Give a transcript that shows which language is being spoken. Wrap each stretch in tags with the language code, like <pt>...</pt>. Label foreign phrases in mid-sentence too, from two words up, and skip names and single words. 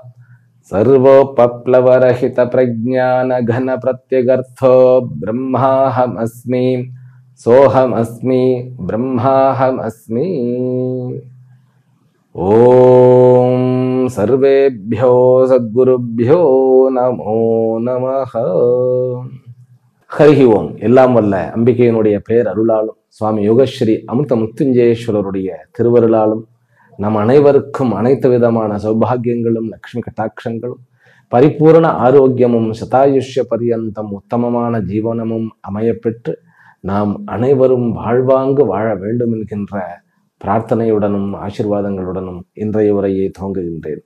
<sa>सर्वोपप्लवरहितप्रज्ञानघनप्रत्यगर्थो ब्रह्माहमस्मि सोऽहमस्मि ब्रह्माहमस्मि। ॐ सर्वेभ्यो सद्गुरुभ्यो नमो नमः। हरिः ॐ.</sa> <ta>எல்லாம் வல்ல அம்பிகையினுடைய பெயர் அருளாலும் சுவாமி யோகஸ்ரீ அமிர்த முத்துஞ்சேஸ்வரருடைய திருவருளாலும் நம் அனைவருக்கும் அனைத்து விதமான சௌபாகியங்களும் லக்ஷ்மி கட்டாட்சங்களும் பரிபூர்ண ஆரோக்கியமும் சதாயுஷ்ய பரியந்தம் உத்தமமான ஜீவனமும் அமையப்பெற்று நாம் அனைவரும் வாழ்வாங்கு வாழ வேண்டும் என்கின்ற பிரார்த்தனையுடனும் ஆசீர்வாதங்களுடனும் இன்றைய உரையை துவங்குகின்றேன்.</ta>